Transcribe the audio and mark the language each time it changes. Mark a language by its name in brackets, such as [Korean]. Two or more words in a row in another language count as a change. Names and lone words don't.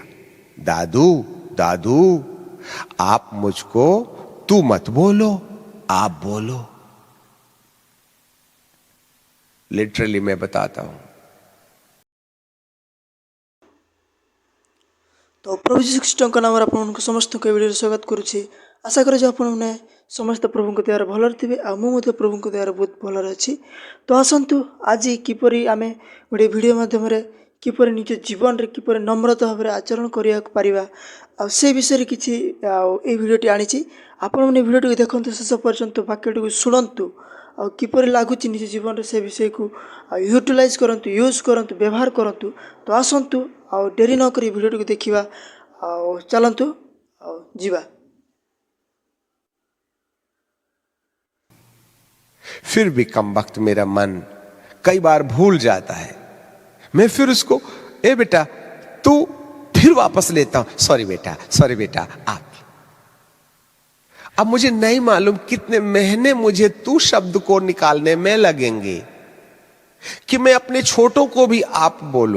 [Hindi] दादू दादू आप मुझको तू मत बोलो, आप बोलो। लिटरली मैं बताता हूं। [Odia] तो प्रभु जीशु ख्रीष्टଙ୍କ नामରେ ଆପଣମାନଙ୍କୁ ସମସ୍ତଙ୍କୁ ଏ ଭିଡ଼ିଓରେ ସ୍ୱାଗତ କରୁଛି। ଆଶା କରୁଛି ଆପଣମାନେ ସମସ୍ତେ ପ୍ରଭୁଙ୍କ ଦୟାରେ ଭଲରେ ଥିବେ, ଆଉ ମୁଁ ମଧ୍ୟ ପ୍ରଭୁଙ୍କ ଦୟାରେ ବହୁତ ଭଲରେ ଅଛି। ତ ଆସନ୍ତୁ ଆଜି କିପରି ଆମେ ଗୋଟେ ଭିଡ଼ିଓ ମାଧ୍ୟମରେ କିପରି ନିଜ ଜୀବନରେ କିପରି ନମ୍ରତା ଭାବରେ ଆଚରଣ କରିବାକୁ ପାରିବା, ଆଉ ସେ ବିଷୟରେ କିଛି ଏଇ ଭିଡ଼ିଓଟି ଆଣିଛି। ଆପଣମାନେ ଭିଡ଼ିଓଟିକୁ ଦେଖନ୍ତୁ ଶେଷ ପର୍ଯ୍ୟନ୍ତ, ବାକ୍ୟଟିକୁ ଶୁଣନ୍ତୁ, ଆଉ କିପରି ଲାଗୁଛି ନିଜ ଜୀବନରେ ସେ ବିଷୟକୁ ୟୁଟିଲାଇଜ୍ କରନ୍ତୁ, ୟୁଜ୍ କରନ୍ତୁ, ବ୍ୟବହାର କରନ୍ତୁ। ତ ଆସନ୍ତୁ ଆଉ ଡେରି ନ କରି ଭିଡ଼ିଓଟିକୁ ଦେଖିବା, ଆଉ ଚାଲନ୍ତୁ ଆଉ ଯିବା। [Hindi] फिर भी कम वक्त मेरा मन कई बार भूल जाता है। मैं फिर उसको ए बेटा तू, फिर वापस लेता हूं, सॉरी बेटा आप। अब मुझे नहीं मालूम कितने महीने मुझे तू शब्द को निकालने में लगेंगे कि मैं अपने छोटों को भी आप बोलूं।